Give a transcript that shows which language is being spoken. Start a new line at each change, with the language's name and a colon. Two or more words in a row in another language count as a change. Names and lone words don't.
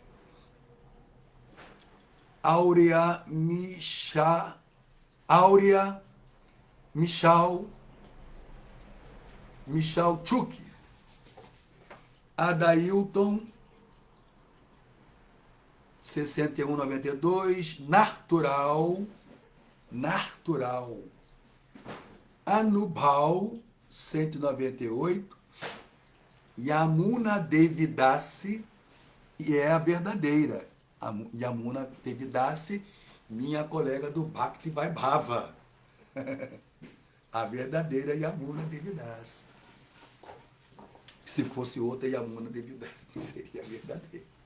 Portuguese: Áurea Michal Chuk Adailton 6192 Nartural Anubal 198 Yamuna Devidassi, e é a verdadeira Yamuna Devidassi, minha colega do Bhakti Vaibhava. A verdadeira Yamuna Devidassi. Se fosse outra Yamuna Devidassi, não seria a verdadeira.